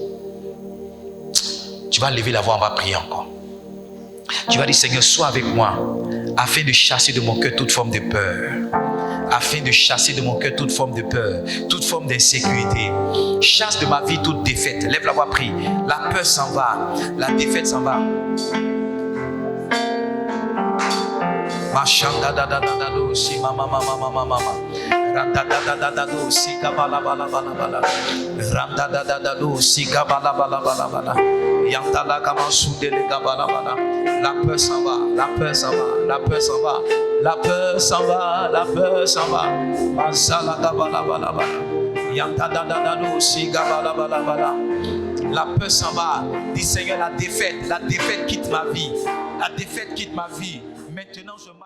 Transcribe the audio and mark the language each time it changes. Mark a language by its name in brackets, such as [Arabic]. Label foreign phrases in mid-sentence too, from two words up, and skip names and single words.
[French] Tu vas lever la voix, on va prier encore. Tu vas dire Seigneur, sois avec moi afin de chasser de mon cœur toute forme de peur. Afin de chasser de mon cœur toute forme de peur, toute forme d'insécurité. Chasse de ma vie toute défaite. Lève la voix, prie. La peur s'en va, la défaite s'en va. Machanda da da da da do si mama mama mama mama. Randa da da da da do si kabala bala bala bala. Randa da da da do si kabala bala bala bala. Yantala kama soudele kabala bala. La peur s'en va, la peur s'en va, la peur s'en va, la peur s'en va, la peur s'en va. Masala kabala bala bala. Yantala da da do si kabala bala bala. La peur s'en va. Dis Seigneur, la défaite quitte ma vie. La défaite quitte ma vie. Maintenant, je